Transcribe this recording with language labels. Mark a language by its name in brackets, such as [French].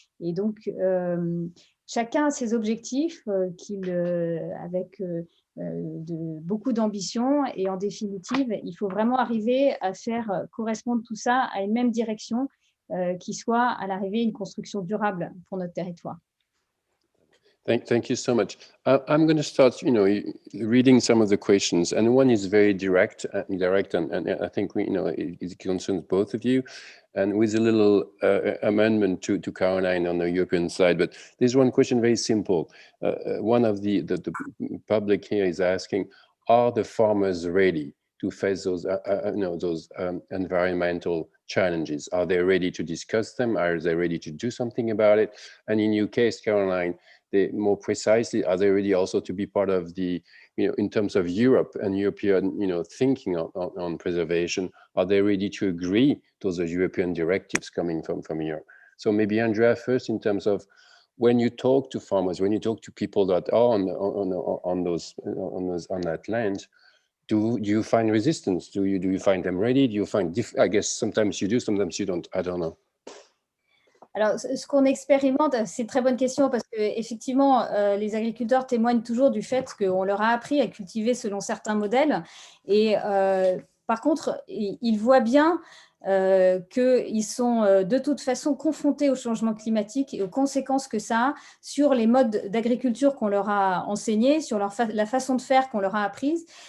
[French] Et donc, chacun a ses objectifs avec beaucoup d'ambition et en définitive, il faut vraiment arriver à faire correspondre tout ça à une même direction qui soit à l'arrivée une construction durable pour notre territoire. [English] Thank you so much. I'm going to start, reading some of the questions, and one is very direct, and I think it concerns both of you, and with a little amendment to Caroline on the European side. But there's one question, very simple. One of the public here is asking: are the farmers ready to face those environmental challenges? Are they ready to discuss them? Are they ready to do something about it? And in your case, Caroline, more precisely, are they ready also to be part of the, in terms of Europe and European, thinking on preservation? Are they ready to agree to those European directives coming from Europe? So maybe Andrea first, in terms of when you talk to farmers, when you talk to people that are on that land, do you find resistance? Do you find them ready? Do you find I guess sometimes you do, sometimes you don't. I don't know. [French] Alors, ce qu'on expérimente, c'est une très bonne question parce qu'effectivement, les agriculteurs témoignent toujours du fait qu'on leur a appris à cultiver selon certains modèles. Et par contre, ils voient bien qu'ils sont de toute façon confrontés au changement climatique et aux conséquences que ça a sur les modes d'agriculture qu'on leur a enseignés, sur la façon de faire qu'on leur a apprise.